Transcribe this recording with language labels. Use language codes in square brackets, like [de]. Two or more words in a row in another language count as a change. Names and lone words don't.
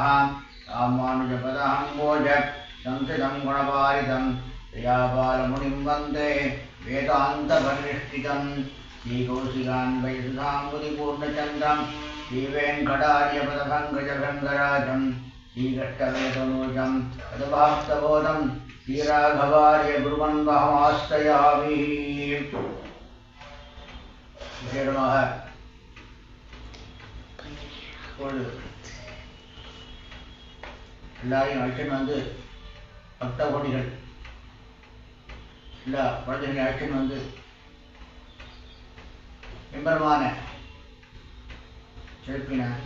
[sa] रामानुजपदाम्बोज संस्कृतं गुणवारिधं दयापालमुनिं वन्दे वेदान्तपरिनिष्ठितं श्रीकौशिकान्वयसुधाम्बुधिपूर्णचन्द्रं श्रीवेङ्कटार्यपदभङ्गजभृङ्गराजं श्रीकृष्णवेदनूजं तदभाप्तबोधं श्रीराघवार्य गुरुवन्वहमाश्रयामि। [ta] விசேடமாக ஒரு எல்லாரையும் அழைச்சின்னு வந்து பக்த கோடிகள் எல்லா குழந்தைகளை அழைச்சின்னு வந்து எம்பெருமான சிறப்பின